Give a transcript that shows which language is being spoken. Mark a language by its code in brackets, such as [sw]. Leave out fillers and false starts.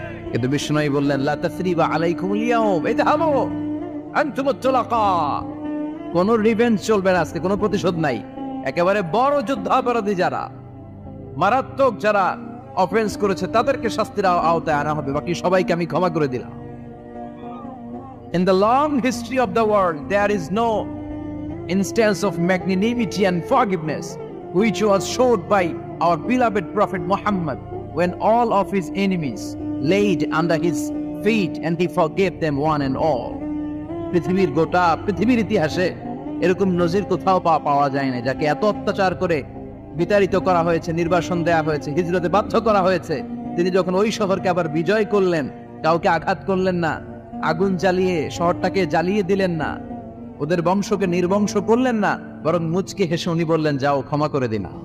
[bn] কিন্তু বিশ্বনবী বললেন, [ar] লা তাসরিবা আলাইকুমুল ইয়াউম, ইযহাবু আনতুমুত তুলাকা। [bn] কোন রিভেঞ্জ চলবে না আজকে, কোনো প্রতিশোধ নাই। একেবারে বড় যুদ্ধাপরাধী যারা, মারাত্মক যারা অফেন্স করেছে, তাদেরকে শাস্তির আওতায় আনা হবে, বাকি সবাইকে আমি ক্ষমা করে দিলাম। [en] In the long history of the world, there is no instance of magnanimity and forgiveness which was showed by our beloved Prophet Muhammad when all of his enemies laid under his feet and he forgave them one and all. [bn] পৃথিবীর গোটা পৃথিবীর ইতিহাসে এরকম নজির কোথাও পাওয়া যায় না, যাকে এত অত্যাচার করে বিতাড়িত করা হয়েছে, নির্বাসন দেয়া হয়েছে, হিজরতে বাধ্য করা হয়েছে। তিনি যখন ওই শহরকে আবার বিজয় করলেন, কাউকে আঘাত করলেন না, আগুন জ্বালিয়ে শহরটাকে জ্বালিয়ে দিলেন না, ওদের বংশকে নির্বংশ করলেন না, বরং মুচকে হেসে উনি বললেন, যাও ক্ষমা করে দিন।